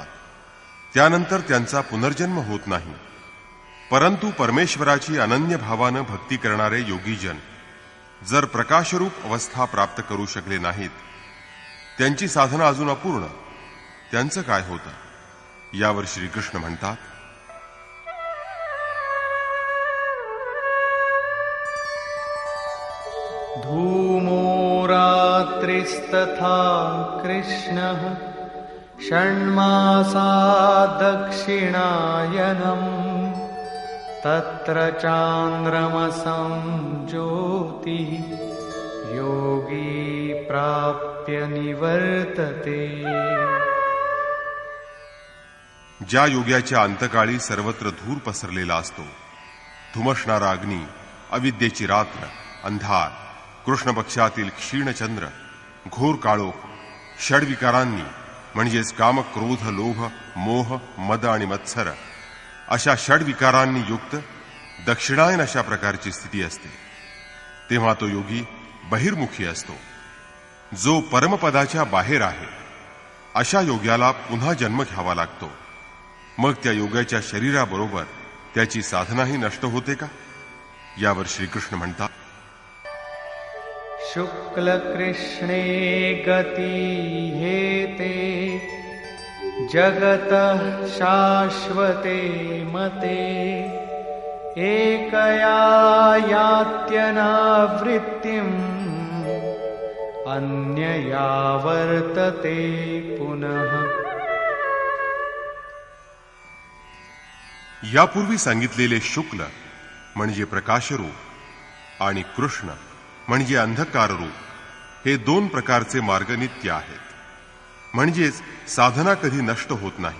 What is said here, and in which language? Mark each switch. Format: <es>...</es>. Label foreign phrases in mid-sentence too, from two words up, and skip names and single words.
<mr>त्यानंतर त्यांचा पुनर्जन्म होत नाही, परंतु परमेश्वराची अनन्य भावानं भक्ती करणारे योगीजन जर प्रकाशरूप अवस्था प्राप्त करू शकले नाहीत, त्यांची साधना अजून अपूर्ण, त्यांचं काय होतं? यावर श्रीकृष्ण म्हणतात,</mr> <sa>धूमो रात्रिस्तथा कृष्णः षण्मासा दक्षिणायनम् तत्र चान्द्रमसं ज्योतिः योगी प्राप्य निवर्तते।</sa> <mr>ज्या योग्याच्या अंतकाळी सर्वत्र धूर पसरलेला असतो, धुमसणारा अग्नी, अविद्येची रात्र, अंधार, कृष्ण पक्षातील क्षीण चंद्र, घोर काळोख, षड्विकारांनी म्हणजेच काम, क्रोध, लोभ, मोह, मद आणि मत्सर अशा षड्विकारांनी युक्त दक्षिणायन अशा प्रकारची स्थिती असते, तेव्हा तो योगी बहिर्मुखी असतो। जो परमपदाच्या बाहेर आहे अशा योग्याला पुन्हा जन्म घ्यावा लागतो। मग त्या योगाच्या शरीराबरोबर त्याची साधनाही नष्ट होते का? यावर श्रीकृष्ण म्हणतात,</mr> <sa>शुक्ल कृष्णे गती हेते जगतः शाश्वते मते एकया यात्यनावृत्तिम् अन्यया वर्तते पुनः।</sa> <mr>यापूर्वी सांगितलेले शुक्ल म्हणजे प्रकाशरूप आणि कृष्ण म्हणजे अंधकाररूप हे दोन प्रकारचे मार्ग नित्य आहेत, म्हणजेच साधना कधी नष्ट होत नाही।</mr>